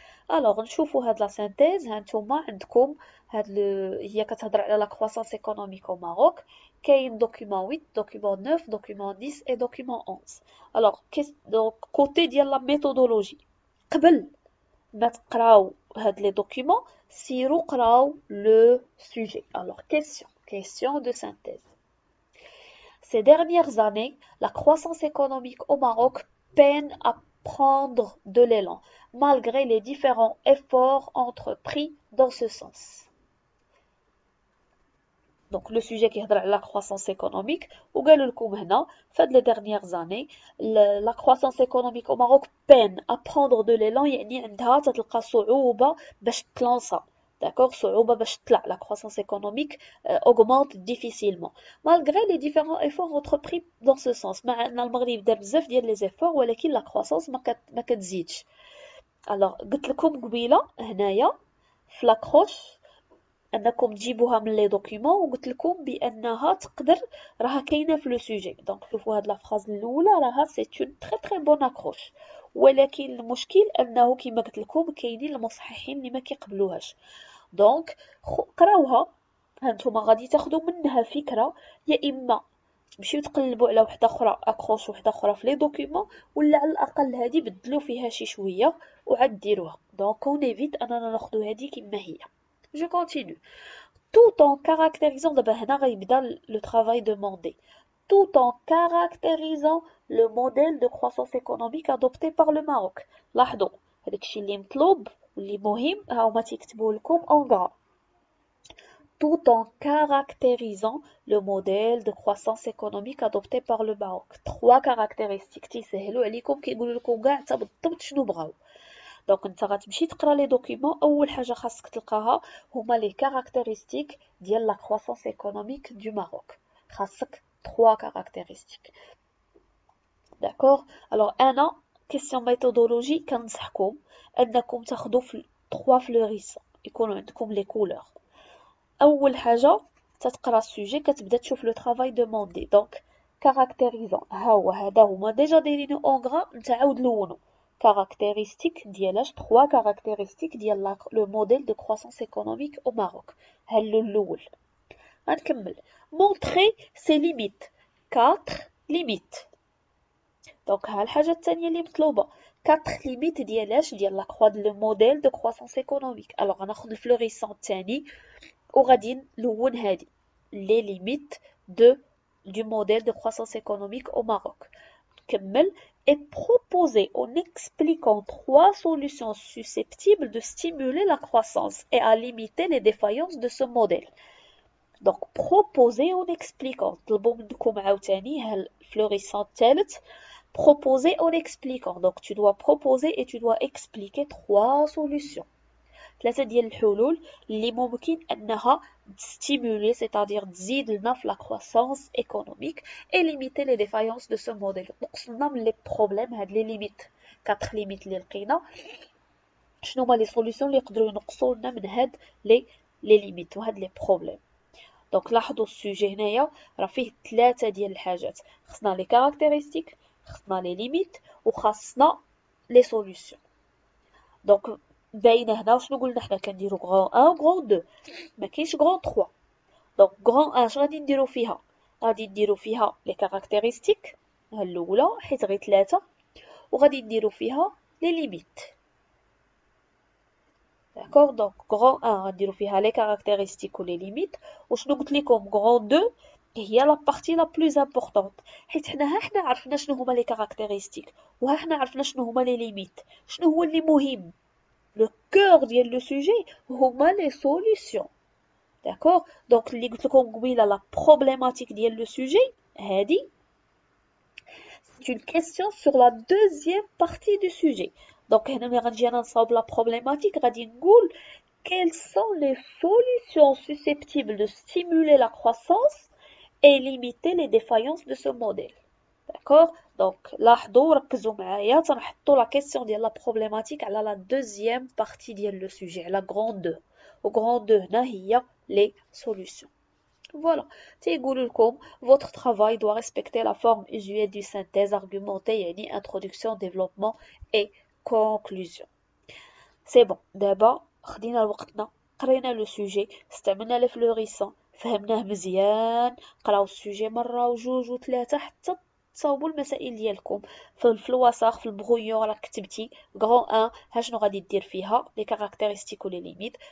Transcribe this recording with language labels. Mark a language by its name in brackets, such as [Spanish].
[Arabic] الوغ نشوفوا هاد لا سانتيز. هانتوما عندكم هي كتهضر على لا كرواسونس ايكونوميك او ماروك. كاين دوكيومون 8، دوكيومون 9، دوكيومون 10 اي دوكيومون 11. الوغ دونك كوتي ديال لا ميثودولوجي، قبل ما تقراو هاد لي دوكيومون سيرو قراو لو سوجي. [French] الوغ question de synthèse. Ces dernières années, la croissance économique au Maroc peine à prendre de l'élan, malgré les différents efforts entrepris dans ce sens. Donc le sujet qui est la croissance économique, [Arabic] وقالوا لكم هنا في [French] les dernières années la croissance économique au Maroc peine à prendre de l'élan، [Arabic] يعني عندها تتلقى صعوبة باش تلانسا. D'accord, صعوبة باش تطلع. [French] La croissance économique augmente difficilement malgré les différents efforts entrepris dans ce sens. [Arabic] مع ان المغرب دار بزاف ديال [French] les efforts [Arabic] ولكن [French] la croissance [Arabic] ما كتزيدش. alors قلت لكم قبيله هنايا في لاكروش انكم تجيبوها من لي دوكيومون، وقلت لكم بانها تقدر راها كاينه في لو سوجي. دونك شوفوا هاد لا فراز الاولى راها سي اون تري تري بون اكروش، ولكن المشكل انه كما قلت لكم كاينين المصححين اللي ما كيقبلوهاش. دونك قراوها، هانتوما غادي تاخذوا منها فكره، يا اما تمشيو تقلبوا على وحده اخرى اكروش وحده اخرى في لي دوكيومون، ولا على الاقل هذه بدلوا فيها شي شويه وعاد ديروها. دونك اون ايفيت اننا ناخذوا هذه كما هي. [French] Je continue. Tout en caractérisant, d'abord [Arabic] هنا غيبدا [French] le travail demandé. Tout en caractérisant le modèle de croissance économique adopté par le Maroc. [Arabic] لاحظوا هذاك الشيء اللي مطلوب واللي مهم ها هما تيكتبوا لكم [French] en gras. Tout en caractérisant le modèle de croissance économique adopté par le Maroc. 3 caractéristiques [Arabic] تيسهلوا عليكم كيقولوا لكم كاع حتى بالضبط شنو بغاو. دونك انت غتمشي تقرا لي دوكيومون، اول حاجه خاصك تلقاها هما لي كاركتيرستيك ديال لا كرواسونس ايكونوميك دو ماروك. خاصك 3 كاركتيرستيك. داكوغ. الوغ انا كيسيون ميثودولوجي كنصحكم انكم تاخذوا في 3 فلوريسون يكونوا عندكم لي كولور. اول حاجه تتقرا السوجي كتبدا تشوف لو طرافاي دوموندي. دونك كاركتيريزون ها هو هذا هما ديجا دايرينو اون غرا، نتا عاود لونو caractéristiques ديالاش [French] 3 caractéristiques [Arabic] ديال [French] le modèle de croissance économique au Maroc. [Arabic] هل الأول غنكمل [French] montrer ses limites. 4 limites. [Arabic] دونك ها الحاجة الثانية اللي مطلوبة [French] 4 limites [Arabic] ديالاش ديال [French] le modèle de croissance économique. [Arabic] alors غناخد الفلوريسون الثاني وغادي نلون هادي [French] les limites de du modèle de croissance économique au Maroc. Kemmel est proposé en expliquant 3 solutions susceptibles de stimuler la croissance et à limiter les défaillances de ce modèle. Donc, proposer en expliquant. [Arabic] طلبوا منكم عاوتاني الفلوريسون الثالث [French] proposer en expliquant. Donc, tu dois proposer et tu dois expliquer 3 solutions. 3 [Arabic] ديال الحلول اللي ممكن انها [French] stimuler, c'est-à-dire [Arabic] تزيد لنا في [French] la croissance économique et limiter les défaillances de ce modèle. [Arabic] نقصنا من [French] les problèmes [Arabic] هاد [French] les limites 4 limites [Arabic] اللي لقينا. شنو هما [French] les solutions [Arabic] اللي يقدروا ينقصوا لنا من هاد [French] les limites [Arabic] وهاد [French] les problèmes. [Arabic] دونك لاحظوا السوجي هنايا راه فيه 3 ديال الحاجات. خصنا [French] les caractéristiques, [Arabic] خصنا [French] les limites [Arabic] وخاصنا [French] les solutions. [Arabic] دونك باينه هنا وشنو قلنا حنا كنديرو غران 1 وغران 2 ما كاينش غران 3. دونك غران 1 اش غادي نديرو فيها؟ غادي نديرو فيها لي كاركتيرستيك الاولى حيت غير 3 وغادي نديرو فيها لي ليميت. داكوغ دونك غران 1 غنديرو فيها لي كاركتيرستيك ولي ليميت. وشنو قلت لكم غران 2 هي لا بارتي لا بلوز امبورطونط حيت حنا عرفنا شنو هما لي كاركتيرستيك حنا عرفنا شنو هما لي ليميت. شنو هو اللي مهم؟ [French] Le cœur [Arabic] ديال لو سوجي هما لي سوليوشن. داكوغ دونك اللي قلت لكم قبيله لا بروبليماتيك ديال لو سوجي هادي [French] c'est une question sur la deuxième partie du sujet. Donc [Arabic] هنا ملي غنجي انا نصاوب لا بروبليماتيك غادي نقول [French] quelles sont les solutions susceptibles de stimuler la croissance et limiter les défaillances de ce modèle. D'accord? [Arabic] Donc لاحظوا وركزوا معايا تنحطوا لا كيسيون ديال لا بروبليماتيك على لا دوزيام بارتي ديال لو سوجي على غران 2 وغران 2 هنا هي لي سوليوشن. فوالا تيقولوا لكم [French] votre travail doit respecter la forme usuelle du synthèse argumentée يعني introduction développement et conclusion. [Arabic] سي بون دابا خدينا وقتنا قرينا لو سوجي استعملنا لي فلوريسون فهمناه مزيان. قراو السوجي مره وجوج وثلاثه حتى تصاوبوا المسائل ديالكم في الوثائق في البغويون راك كتبتي غران 1 ها شنو غادي دير فيها لي كاركتيرستيك ولي ليميت.